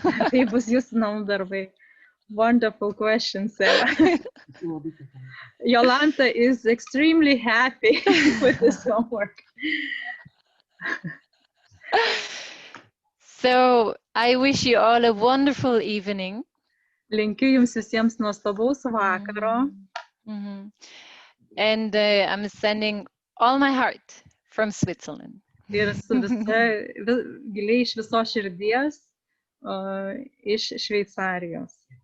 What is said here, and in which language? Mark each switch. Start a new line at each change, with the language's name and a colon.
Lithuanian: Tai bus jūsų namų darbai.
English: Wonderful questions, Eva. Jolanta is extremely happy with this homework. So I wish you all a wonderful evening.
Lithuanian: Linkiu jums visiems nuostabaus vakaro.
English: And I'm sending all my heart from Switzerland.
Lithuanian: Ir su giliai iš visos širdies iš Šveicarijos.